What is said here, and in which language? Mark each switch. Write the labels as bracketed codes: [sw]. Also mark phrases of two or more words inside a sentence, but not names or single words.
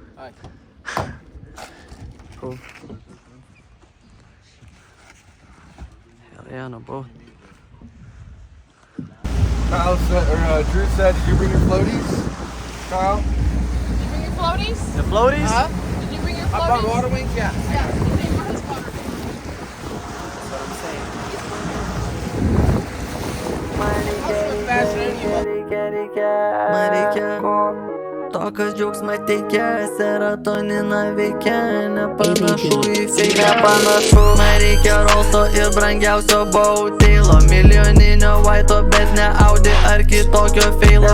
[en] Cool. Hell yeah, on a boat. Kyle said, Drew said, did you bring your floaties? Kyle? Did you bring your floaties? The floaties? Huh? Did you bring your I brought floaties? water wings, yeah. Yeah, you bring your water wings. That's what I'm saying. [lt] Man reikia to, kas džiaugsmą teikia, serotoniną veikia, nepanašu į fake, nepanašu. Man reikia Rolso ir brangiausio Bauteilo, milijoninio Vaito, bet ne Audi ar kitokio feilo.